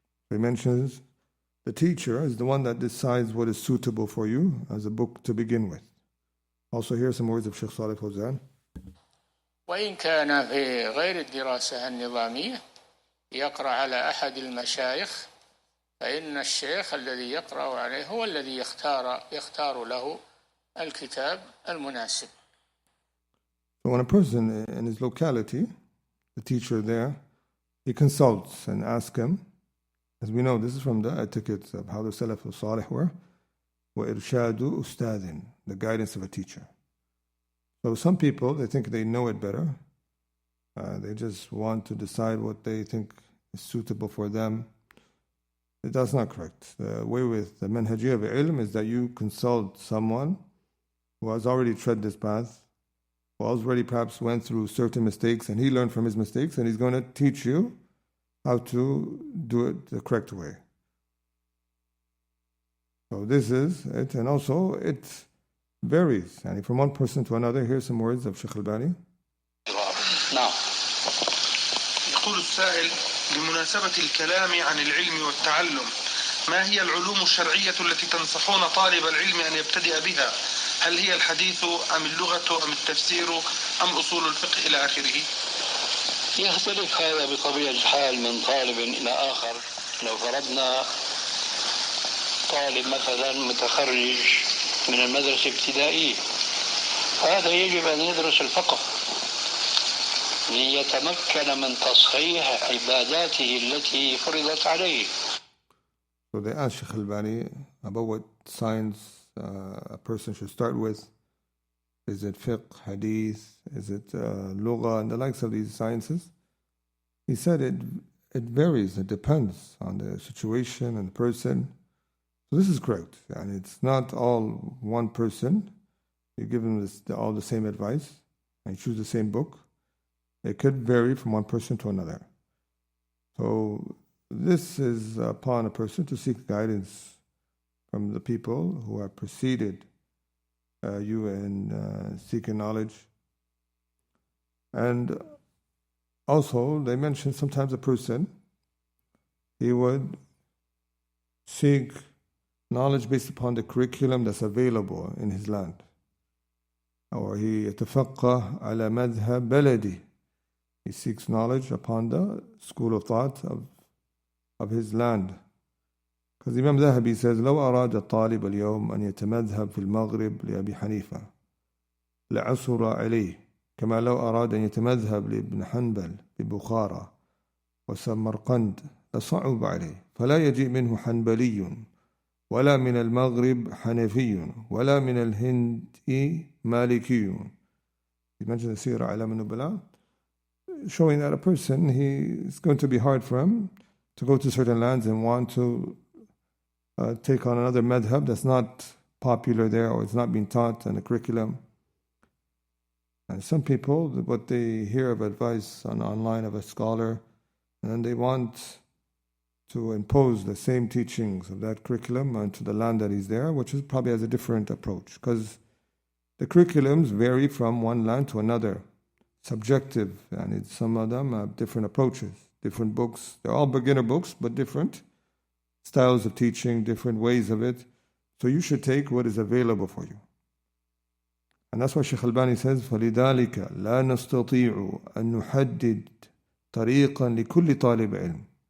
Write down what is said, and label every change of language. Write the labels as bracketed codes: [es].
[en] He mentions the teacher is the one that decides what is suitable for you as a book to begin with. Also, here are some words of Sheikh Salih Fawzan. [ar] وإن كان في غير الدراسة النظامية يقرأ على أحد المشايخ فإن الشيخ الذي يقرأ عليه هو الذي يختار له الكتاب المناسب. [en] So when a person in his locality, the teacher there, he consults and asks him, as we know, this is from the etiquettes of how the Salaf al-Saalih were, [ar] وَإِرْشَادُ أُسْتَاذٍ, [en] the guidance of a teacher. So some people, they think they know it better. They just want to decide what they think is suitable for them. That's not correct. The way with the manhajiyya of ilm is that you consult someone who has already tread this path, who already perhaps went through certain mistakes, and he learned from his mistakes, and he's going to teach you how to do it the correct way. So this is it, and also it varies. And from one person to another, here's some words of Sheikh Albani. [ar] نعم. يقول السائل: بمناسبة الكلام عن العلم والتعلم، ما هي العلوم الشرعية التي تنصحون طالب العلم أن يبتدئ بها؟ هل هي الحديث أم اللغة أم التفسير أم أصول الفقه إلى آخره؟ يختلف هذا بطبيعة الحال من طالب إلى آخر. لو فرضنا طالب مثلا متخرج من المدرسة الابتدائية، فهذا يجب أن يدرس الفقه ليتمكن من تصحيح عباداته التي فرضت عليه. [en] So they asked Sheikh Albani about what science a person should start with. Is it fiqh, hadith, is it lugha, and the likes of these sciences? He said it varies, it depends on the situation and the person. So this is correct, and it's not all one person. You give them all the same advice and choose the same book. It could vary from one person to another. So this is upon a person to seek guidance from the people who have preceded you in seeking knowledge. And also, they mentioned sometimes a person, he would seek knowledge based upon the curriculum that's available in his land. Or he [ar] يتفقه على مذهب بلدي. [en] He seeks knowledge upon the school of thought of his land. Because Imam Zahabi says, [ar] لو أراد الطالب اليوم أن يتمذهب في المغرب لأبي حنيفة لعصر عليه كما لو أراد أن يتمذهب لابن حنبل ببخارى وسمرقند لصعب عليه فلا يجيء منه حنبلي ولا من المغرب حنفي ولا من الهند مالكي. [en] He mentioned the Sirah A'lam al-Nubala, showing that a person, it's going to be hard for him to go to certain lands and want to take on another madhab that's not popular there or it's not being taught in the curriculum. And some people, what they hear of advice online of a scholar, and then they want to impose the same teachings of that curriculum onto the land that he's there, which is probably has a different approach. Because the curriculums vary from one land to another. Subjective, and some of them have different approaches, different books. They're all beginner books, but different styles of teaching, different ways of it. So you should take what is available for you. And that's why Shaykh Albani says, [ar] فَلِذَلِكَ لَا نَسْتَطِيعُ أَن نُحَدِّدْ طَرِيقًا لِكُلِّ طَالِبِ عِلْمٍ.